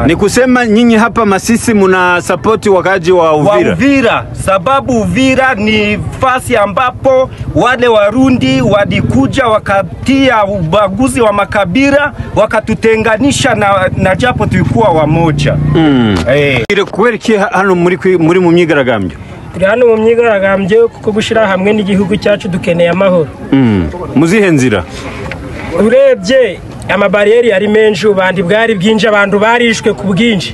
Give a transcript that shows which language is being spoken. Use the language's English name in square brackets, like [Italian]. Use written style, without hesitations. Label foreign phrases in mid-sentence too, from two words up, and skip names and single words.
[Swahili] Ni kusema nyinyi hapa Masisi muna support wakaji wa Uvira? Wa Uvira, sababu Uvira ni fasi ambapo wale Warundi walikuja wakatia ubaguzi wa makabila wakatutenganisha na japo tulikuwa wamoja. [Kinyarwanda] Kubera ki hano muri mu myigaragambyo? Turi hano mu myigaragambyo kuko gushira hamwe n'igihugu cyacu dukeneye amahoro. Muzihe nzira? Urebye amabariyeri ari menshi, ubandi bwari bwinje, abantu barishwe ku bwinshi.